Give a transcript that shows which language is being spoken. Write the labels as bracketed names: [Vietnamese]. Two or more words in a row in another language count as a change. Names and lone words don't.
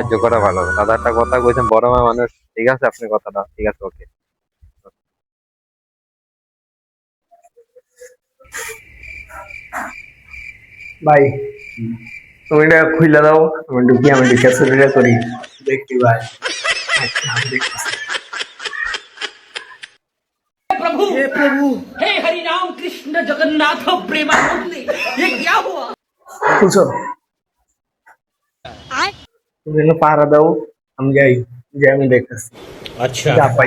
[Bangla] সাহায্য করা ভালো। দাদা একটা কথা কইছেন, বড় ভাই মানুষ। ঠিক আছে, আপনি কথাটা ঠিক আছে, ওকে। ভাই তুমি এটা খুইলা দাও, আমি ঢুকি, আমি ঢুকে করি দেখি ভাই। আচ্ছা, আমি দেখতেছি। [Hindi] हे हरि राम कृष्ण जगन्नाथ प्रेमानंदी, ये क्या हुआ? [Bangla] বুঝছো তুমি এনে পাহারা দাও, আমি যাই, যে আমি দেখতেছি अच्छा যা পাই।